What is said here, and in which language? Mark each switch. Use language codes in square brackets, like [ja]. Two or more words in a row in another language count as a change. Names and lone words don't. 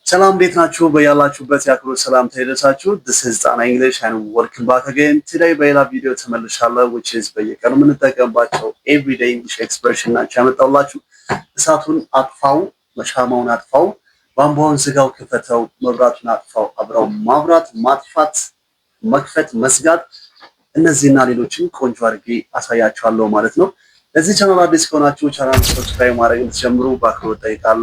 [am] ሰላም እንዴት ናችሁ? በያላችሁበት ያክብሮት ሰላምታ ይድረሳችሁ። [en] This is Dana English and welcome back again. [am] Today በሌላ ቪዲዮ ተመልሻለሁ [en] which is [am] በየቀኑ የምንጠቀምባቸው [en] everyday English expression [am] ናቸው ያመጣሁላችሁ። እሳቱን አጥፋው፣ ሻማውን አጥፋው፣ ቧንቧውን ዝጋው፣ ክፈተው፣ መብራቱን አጥፋው፣ አብራው፣ ማብራት፣ ማጥፋት፣ መክፈት፣ መዝጋት እነዚህና ሌሎችም ቆንጆ አድርጌ አሳያችኋለሁ ማለት ነው። ለዚህ ቻናል አዲስ ከሆናችሁ ቻናል ሰብስክራይብ ማድረግ እንድትጀምሩ በአክብሮት ጠይቃለሁ።